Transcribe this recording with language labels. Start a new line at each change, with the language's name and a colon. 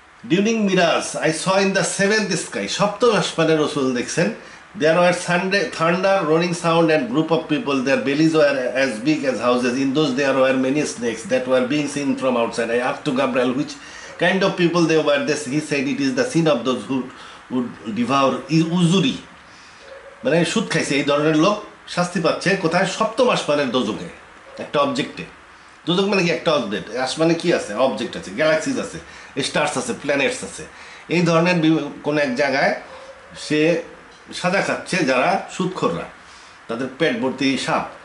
English: during Miraj I saw in the seventh sky,
Bangla: সপ্তম আসমানে রসুল দেখছেন,
English: There were thunder, rolling sound and group of people, there bellies were as big as houses, in those there were many snakes that were being seen from outside. I asked to Gabriel which kind of people they were. This he said it is the sin of those who would devour usury,
Bangla: মানে সুদ খাইছে এই ধরনের লোক শাস্তি পাচ্ছে। কোথায়? সপ্তম আসমানের দোজকে, একটা অবজেক্টে। দোজক মানে কি? একটা অবজেক্ট। আসমানে কি আছে? অবজেক্ট আছে, গ্যালাক্সিজ আছে, স্টার্স আছে, প্ল্যানেটস আছে। এই ধরনের কোনো এক জায়গায় সে সাজা খাচ্ছে যারা সুদখোররা, তাদের পেট ভর্তি সাপ।